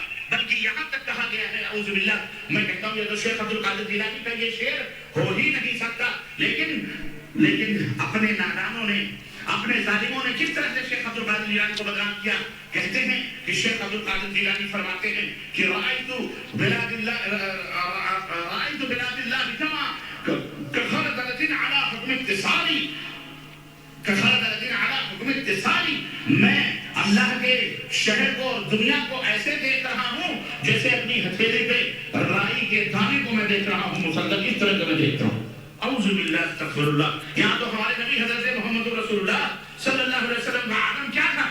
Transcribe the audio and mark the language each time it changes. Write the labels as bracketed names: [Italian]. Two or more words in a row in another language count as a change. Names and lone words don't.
[Urdu] بلکہ یہاں تک کہا گیا ہے [Arabic] اعوذ باللہ، [Urdu] میں کہتا ہوں یہ تو شیخ عبدالقادر جیلانی کا یہ شعر ہو ہی نہیں سکتا. لیکن اپنے نادانوں نے، اپنے ظالموں نے کس طرح سے شیخ عبدالقادر جیلانی کو بدنام کیا. کہتے ہیں کہ شیخ عبدالقادر جیلانی فرماتے ہیں کہ [Arabic] رأیت بلاد اللہ جمع کخردلۃ علی حکم اتصالی، کخردلۃ علی حکم اتصالی، [Urdu] میں اللہ کے شہر کو اور دنیا کو ایسے دیکھ رہا ہوں جیسے اپنی ہتھیلی پہ رائی کے دانے کو میں دیکھ رہا ہوں، مسلط اس طرح کا میں دیکھتا ہوں. [Arabic] اعوذ باللہ استغفر اللہ. [Urdu] یہاں تو ہمارے نبی حضرت محمد رسول اللہ [Arabic] صلی اللہ علیہ وسلم [Urdu] کا عالم کیا تھا.